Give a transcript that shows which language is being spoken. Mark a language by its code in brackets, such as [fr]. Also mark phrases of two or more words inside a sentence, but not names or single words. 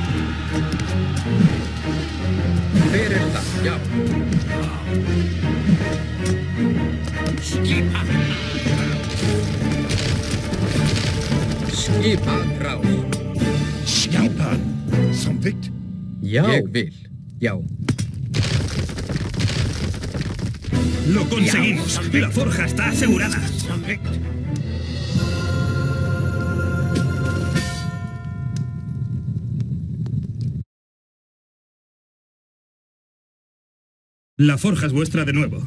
[is] Hver er það? Já. Skipan. Skipan. Rás. Skipan. Samþykkt. Já. Ég vil. Já. [es] Lo conseguimos. La forja está asegurada. La forja es vuestra de nuevo.